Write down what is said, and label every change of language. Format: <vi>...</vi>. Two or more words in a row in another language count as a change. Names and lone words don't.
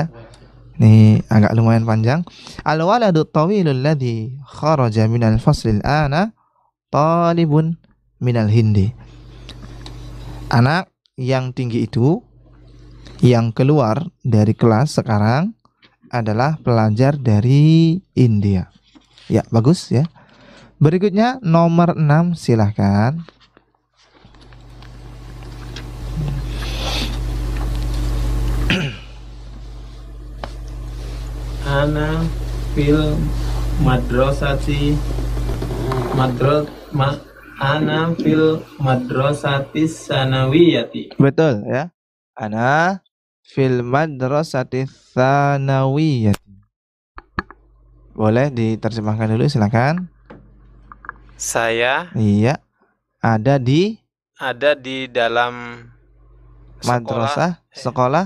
<id>Ini agak lumayan panjang.</id> <ar>الولد الطويل الذي خرج من الفصل أنا طالب من الهند.</ar> <id>Anak yang tinggi itu yang keluar dari kelas sekarang adalah pelajar dari India. Ya, bagus ya. Berikutnya nomor 6 silahkan.</id> <ar>أنا في المدرسة أنا في المدرسة الثانوية.</ar> <id>Betul ya.</id> <ar>أنا في المدرسة الثانوية.</ar> <id>Boleh diterjemahkan dulu, silakan. Saya Iya. Ada di ada di dalam madrasah, sekolah</id>